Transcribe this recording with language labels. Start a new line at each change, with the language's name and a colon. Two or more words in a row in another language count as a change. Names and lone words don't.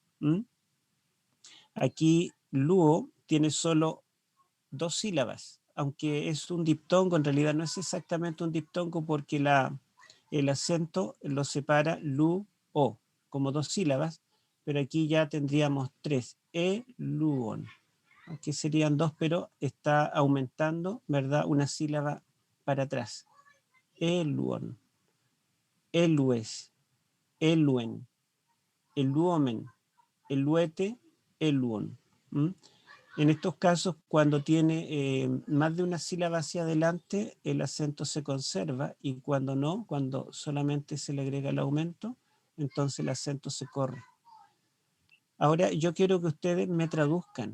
Spanish: Aquí luo tiene solo 2 sílabas, aunque es un diptongo, en realidad no es exactamente un diptongo porque el acento lo separa lu, o, como 2 sílabas, pero aquí ya tendríamos 3, luon, aunque serían 2, pero está aumentando, ¿verdad? Una sílaba para atrás.
Greek: ἔλυον, ἔλυες, ἔλυεν, ἐλύομεν, ἐλύετε, ἔλυον.
Spanish: En estos casos, cuando tiene más de una sílaba hacia adelante, el acento se conserva, y cuando no, cuando solamente se le agrega el aumento, entonces el acento se corre. Ahora yo quiero que ustedes me traduzcan.